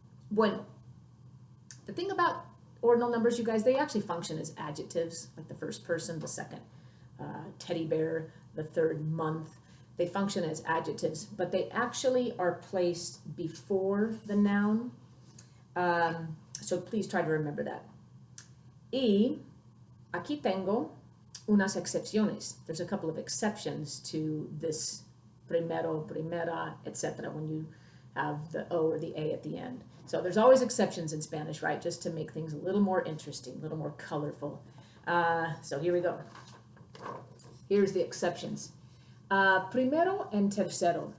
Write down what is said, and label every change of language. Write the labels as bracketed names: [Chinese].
[English] Bueno, the thing about ordinal numbers, you guys, they actually function as adjectives, like the first person, the second teddy bear, the third month. They function as adjectives, but they actually are placed before the noun. So please try to remember that. [Spanish] Y aquí tengo unas excepciones. [English] There's a couple of exceptions to this primero, primera, etc. when you have the O or the A at the end. So there's always exceptions in Spanish, right? Just to make things a little more interesting, a little more colorful. So here we go. Here's the exceptions. Primero and tercero.